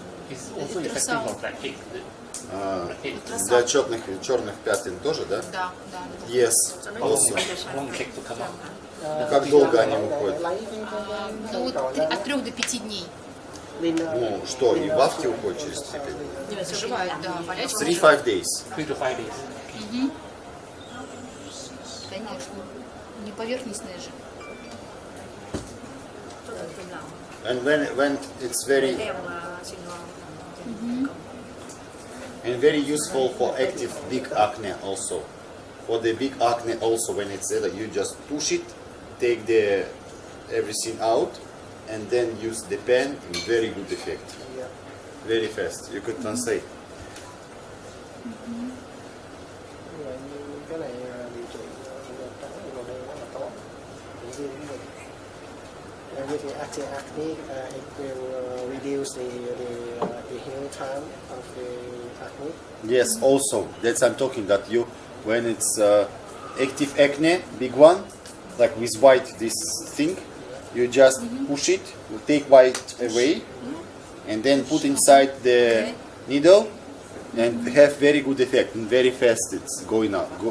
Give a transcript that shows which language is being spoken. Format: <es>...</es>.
<en>It's also effective for blackhead.</en> <ru>Для черных пятен тоже, да? Да.</ru> <en>Yes, How long also. how long it take to come out?</en> <ru>Ну, как долго они уходят? Ну вот от 3 до 5 дней. Ну, что, и бабки уходят через 3-5? Заживает, да, болячка.</ru> <en>3-5 days. 3 to 5 days.</en> <ru>Конечно. Не поверхностные же.</ru> <en>And when it's very Đeo xin ngon. and very useful for active big acne also. For the big acne also, when it's you just push it, take the everything out, and then use the pen. Very good effect. Very fast. You could translate.</en> <vi>Vậy như cái này điều trị màu đen rất là tốt. Viêm cũng được.</vi> <en>With the active acne, it will reduce the healing time of the acne. Yes, also that's I'm talking that you when it's active acne, big one, like with white this thing, you just push it, you take white away, and then put inside the needle, and have very good effect and very fast it's going out.</en>